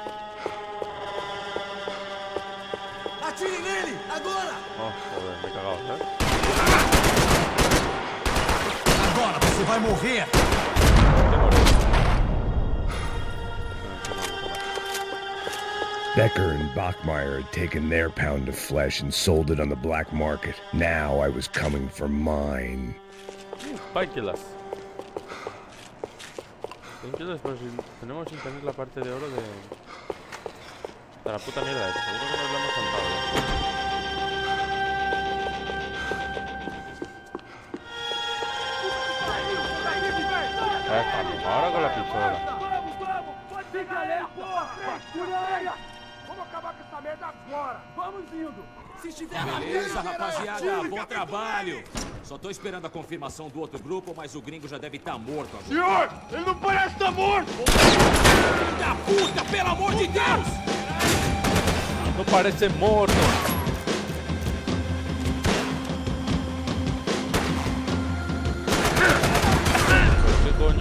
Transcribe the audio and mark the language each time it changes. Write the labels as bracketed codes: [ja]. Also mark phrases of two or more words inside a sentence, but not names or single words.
[pt] Atire nele, agora! [es] Oh, joder, me he cagado, ¿sabes? [pt] Agora você vai morrer! [en] Becker and Bachmeyer had taken their pound of flesh and sold it on the black market. Now I was coming for mine. Painkillers. Painkillers, [es] pero si tenemos sin tener la parte de oro de la puta mierda esa. Seguro que nos la hemos saltado. con la pistola. [pt] Beleza, rapaziada, bom trabalho. Só tô esperando a confirmação do outro grupo, mas o gringo já deve estar morto agora. Senhor, ele não parece estar morto! Filho da puta, pelo amor de Deus! [es] No parece morto. ¿Qué coño?